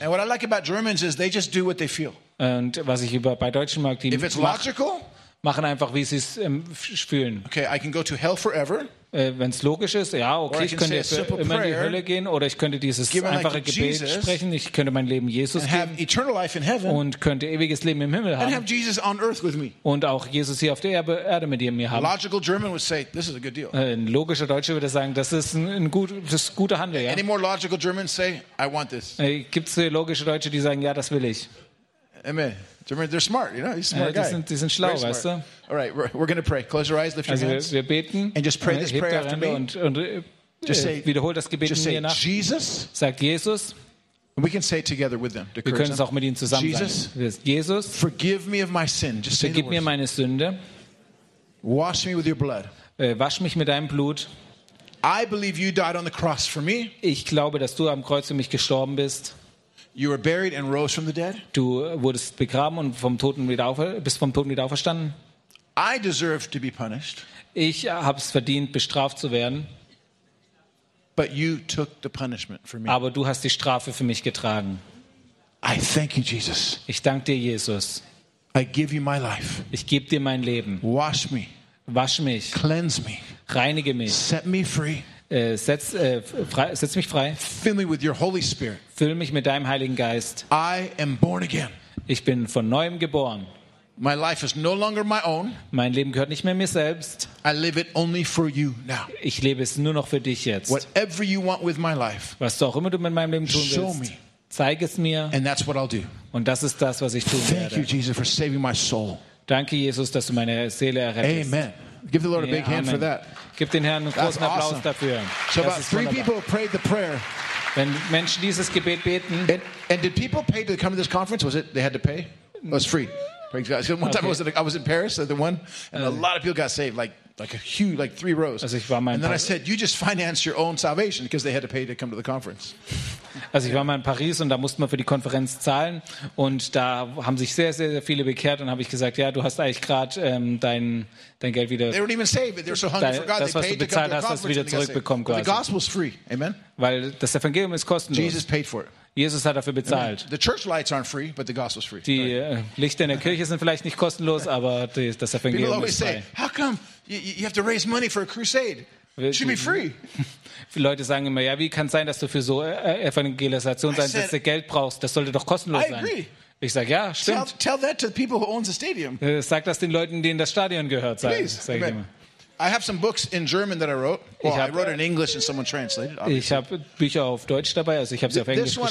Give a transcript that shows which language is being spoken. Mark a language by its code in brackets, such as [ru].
[en] And what I like about Germans is they just do what they feel. [de] Und was ich über bei Deutschen mag, die [en] If it's logical, [de] machen einfach, wie sie es fühlen. [en] Okay, I can go to hell forever. [de] Wenn es logisch ist, ja, okay, ich könnte immer in die Hölle gehen oder ich könnte dieses einfache Gebet sprechen, ich könnte mein Leben Jesus geben und könnte ewiges Leben im Himmel haben und auch Jesus hier auf der Erde mit mir haben. Ein logischer Deutscher würde sagen, das ist ein guter Handel. Ja? Gibt es logische Deutsche, die sagen, ja, das will ich? Amen. [en] They're smart, you know. He's a smart guy. [de] Die sind schlau, smart. Weißt du? [en] All right, we're going to pray. Close your eyes, lift your hands. [de] Wir beten. [en] And just pray this prayer after me. [de] Wiederhol das Gebet mir nach. [en] Jesus. [de] Sag Jesus. [en] And we can say it together with them. [de] Wir können es auch mit ihnen zusammen sagen. [en] Jesus. Forgive me of my sin. Just say [de] vergib mir meine Sünde. [en] Wash me with your blood. [de] Wasch mich mit deinem Blut. [en] I believe you died on the cross for me. [de] Ich glaube, dass du am Kreuz für mich gestorben bist. [en] You were buried and rose from the dead. [de] Du wurdest begraben und bist vom Toten wieder auferstanden. [en] I deserve to be punished. [de] Ich habe es verdient, bestraft zu werden. [en] But you took the punishment for me. [de] Aber du hast die Strafe für mich getragen. [en] I thank you, Jesus. [de] Ich danke dir, Jesus. [en] I give you my life. [de] Ich gebe dir mein Leben. [en] Wash me. [de] Wasch mich. [en] Cleanse me. [de] Reinige mich. [en] Set me free. [de] Setz mich frei. [en] Fill me with your Holy Spirit. [de] Füll mich mit deinem Heiligen Geist. [en] I am born again. [de] Ich bin von neuem geboren. [en] My life is no longer my own. [de] Mein Leben gehört nicht mehr mir selbst. [en] I live it only for you now. [de] Ich lebe es nur noch für dich jetzt. [en] Whatever you want with my life. [de] Was du auch immer du mit meinem Leben tun willst. [en] Show me. [de] Zeig es mir. [en] And that's what I'll do. [de] Und das ist das, was ich tun werde. [en] Thank you, Jesus, for saving my soul. [de] Danke, Jesus, dass du meine Seele errettest. Amen. [en] Give the Lord a big hand for that. [de] Gib den Herrn einen großen Applaus dafür. [en] So about three people prayed the prayer. [de] Wenn Menschen dieses Gebet beten. [en] And did people pay to come to this conference? Was it they had to pay? It was free. Praise God. One time I was in Paris, the one, and a lot of people got saved, like a huge, like three rows. [de] Also ich war mal in [en] and then I said, you just financed your own salvation because they had to pay to come to the conference. [de] Also ich war mal in Paris und da musste man für die Konferenz zahlen und da haben sich sehr, sehr, sehr viele bekehrt und habe ich gesagt, ja, du hast eigentlich gerade dein Geld wieder, das, was du bezahlt hast, hast du wieder zurückbekommen quasi. Weil das Evangelium ist kostenlos. [en] Jesus paid for it. [de] Jesus hat dafür bezahlt. [en] The church lights aren't free, but the gospel's free. [de] Die Lichter in der Kirche sind vielleicht nicht kostenlos, aber das Evangelium ist frei. [en] How come you have to raise money for a crusade? It should be free. [de] Viele Leute sagen immer, ja, wie kann es sein, dass du für so Evangelisation sein, dass du Geld brauchst? Das sollte doch kostenlos sein. Ich sage, ja, stimmt. [en] Tell that to the people who owns the stadium. [de] Sag das den Leuten, denen das Stadion gehört. [en] I have some books in German that I wrote. I wrote in English and someone translated. Obviously. [de] Ich habe Bücher auf Deutsch dabei, also ich habe sie auf Englisch geschrieben.